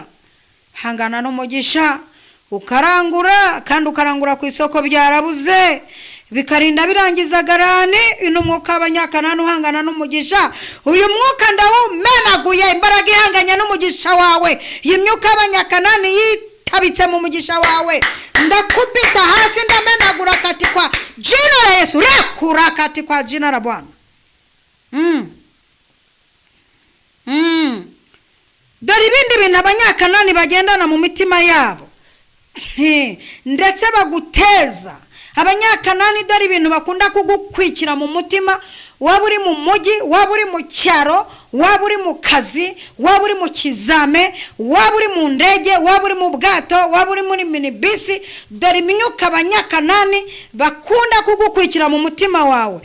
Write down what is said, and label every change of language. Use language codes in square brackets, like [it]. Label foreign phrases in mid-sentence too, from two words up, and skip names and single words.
[rw] Hangana n'umugisha ukarangura, kandi ukarangura ku isoko byarabuze bikarinda birangiza garani. Ino mwuka w'abanyakanani uhangana n'umugisha. Uyu mwuka ndawumenaguye, imbaraga ihanganya n'umugisha wawe. Iyi myuka y'abanyakanani yitabitse mu mugisha wawe, ndakubita hasi ndamenagura [sw] kati kwa jina la Yesu, [rw] rekura [sw] kati kwa jina la Bwana. [rw] Dore ibindi bintu abanyakanani bagendana mu mitima yabo ndetse baguteza. Abanyakanani dore ibintu bakunda kugukwikira mu mutima, waba uri mu mujyi, waba uri mu cyaro, waba uri mu kazi, waba uri mu kizame, waba uri mu ndege, waba uri mu bwato, waba uri muri minibisi, dore imyuka abanyakanani bakunda kugukwikira mu mutima wawe.